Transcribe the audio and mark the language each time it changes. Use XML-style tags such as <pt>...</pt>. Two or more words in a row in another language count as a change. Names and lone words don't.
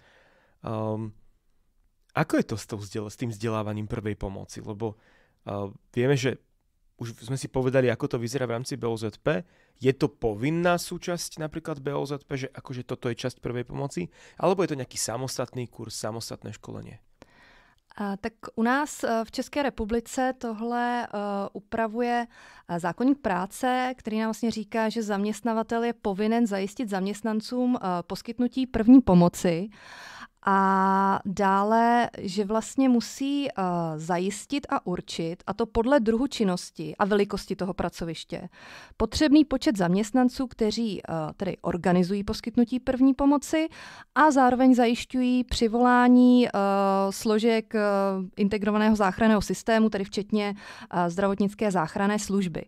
<sk>Ako je to s tým vzdelávaním prvej pomoci? Lebo vieme, že už sme si povedali, ako to vyzerá v rámci BOZP. Je to povinná súčasť napríklad BOZP, že akože toto je časť prvej pomoci? Alebo je to nejaký samostatný kurz, samostatné školenie?</sk> <cs>Tak u nás v České republice tohle upravuje zákoník práce, který nám vlastně říká, že zaměstnavatel je povinen zajistit zaměstnancům poskytnutí první pomoci. A dále, že vlastně musí zajistit a určit, a to podle druhu činnosti a velikosti toho pracoviště, potřebný počet zaměstnanců, kteří tedy organizují poskytnutí první pomoci a zároveň zajišťují přivolání složek integrovaného záchranného systému, tedy včetně zdravotnické záchranné služby.</cs>